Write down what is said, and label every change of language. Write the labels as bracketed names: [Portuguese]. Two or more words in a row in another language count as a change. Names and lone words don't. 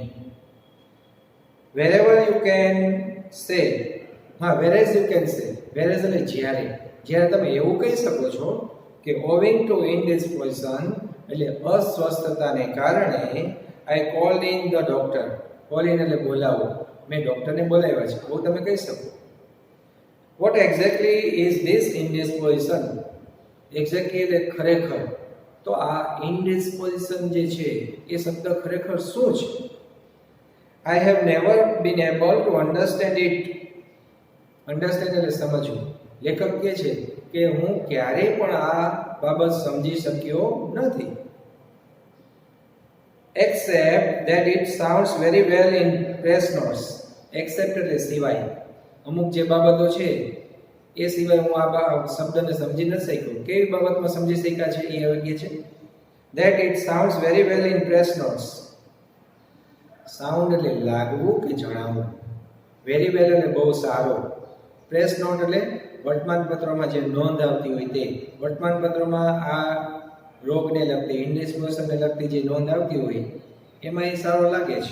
[English] wherever you can say, [Gujarati] હા, [English] whereas you can say, [Gujarati] વેરેઝ એટલે જ્યારે, જ્યારે તમે એવું કહી શકો છો કે [English] owing to indisposition [Gujarati] એટલે અસ્વસ્થતાને કારણે [English] I called in the doctor. call in [Gujarati] એટલે બોલાવો, મેં ડોક્ટરને બોલાવ્યા છે, આવું તમે કહી શકો. [English] What exactly is this indisposition? [Gujarati] Exactly એટલે ખરેખર. તો આ indisposition જે છે એ શબ્દ ખરેખર શું છે? [English] I have never been able to understand it. [Gujarati] Understand એટલે સમજવું. લેખક કહે છે કે હું ક્યારેય પણ આ બાબત સમજી શક્યો નથી. [English] Except that it sounds very well in press notes. [Gujarati] Except એટલે સિવાય. અમુક જે બાબતો છે એ સિવાય હું આ શબ્દને સમજી નથી શક્યો. કેવી બાબતમાં સમજી શક્યા છે એ હવે કહે છે. [English] That it sounds very well in press notes. [Gujarati] સાઉન્ડ એટલે લાગવું કે જણાવવું. [English] very well [Gujarati] એટલે બહુ સારો. [English] press note [Gujarati] એટલે વર્તમાનપત્રોમાં જે નોંધ આવતી હોય તે. વર્તમાનપત્રોમાં આ રોગને લગતી, ઇન્ડિસ્પોઝિશનને લગતી જે નોંધ આવતી હોય એમાં એ સારો લાગે છે.